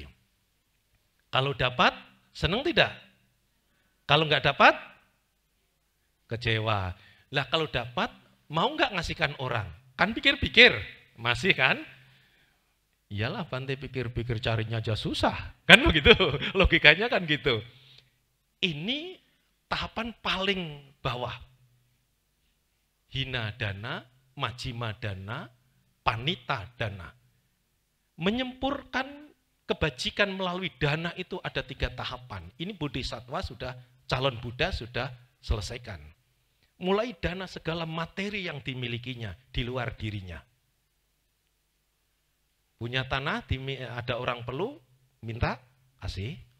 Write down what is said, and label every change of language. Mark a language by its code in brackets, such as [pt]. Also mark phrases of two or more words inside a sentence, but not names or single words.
[id] Kalau dapat, senang tidak? Kalau nggak dapat, kecewa. Lah kalau dapat, mau nggak ngasihkan orang? Kan pikir-pikir, masih kan? Iyalah Bante pikir-pikir carinya aja susah. Kan begitu, logikanya kan gitu. Ini tahapan paling bawah. [pi] Hina dana, majima dana, panita dana. [id] Menyempurkan kebajikan melalui dana itu ada 3 tahapan. Ini bodhisattva sudah, calon Buddha sudah selesaikan. Mulai dana segala materi yang dimilikinya di luar dirinya. Punya tanah, ada orang perlu, minta, kasih.